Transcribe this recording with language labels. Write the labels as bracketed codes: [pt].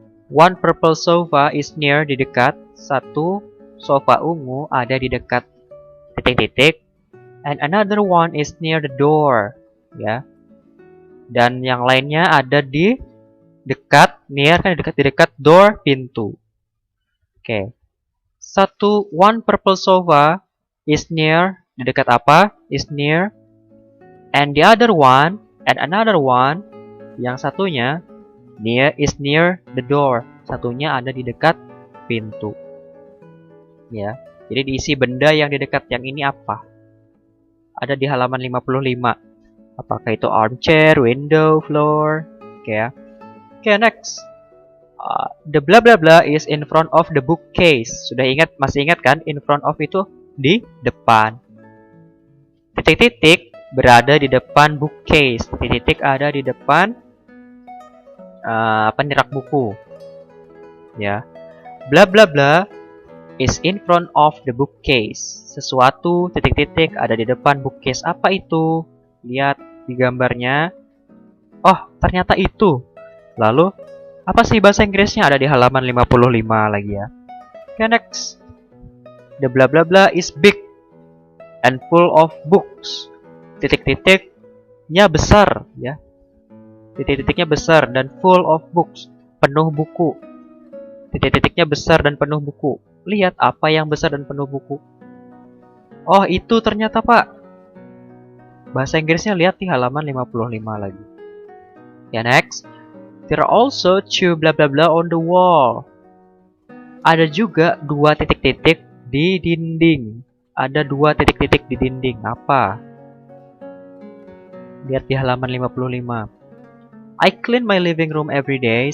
[id] One purple sofa is near di dekat. Satu sofa ungu ada di dekat. Titik-titik. [en] And another one is near the door. [id] Ya. Dan yang lainnya ada di dekat, near kan di dekat door, pintu. [en] Oke. One purple sofa is near, di dekat apa? Is near. And the other one, and another one, yang satunya is near the door. [id] Satunya ada di dekat pintu. Ya. Jadi diisi benda yang di dekat yang ini apa? Ada di halaman 55. Apakah itu armchair, window, floor? Oke ya. Oke, next. [en] The blah blah blah is in front of the bookcase. [id] Masih ingat kan? In front of itu di depan. Titik-titik berada di depan bookcase. Titik-titik ada di depan rak buku. Ya. [en] Blah blah blah is in front of the bookcase. [id] Sesuatu titik-titik ada di depan bookcase. Apa itu? Lihat di gambarnya. Oh, ternyata itu. Lalu apa sih bahasa Inggrisnya? Ada di halaman 55 lagi ya. Okay, next. [en] The blah blah blah is big and full of books. [id] Titik-titiknya besar ya. Titik-titiknya besar dan full of books. Penuh buku. Titik-titiknya besar dan penuh buku. Lihat apa yang besar dan penuh buku. Oh, itu ternyata, Pak. Bahasa Inggrisnya lihat di halaman 55 lagi. Ya, next. [en] There are also two blah blah blah on the wall. [id] Ada juga dua titik-titik di dinding. Ada dua titik-titik di dinding. Apa? Lihat di halaman 55. [en] I clean my living room every day.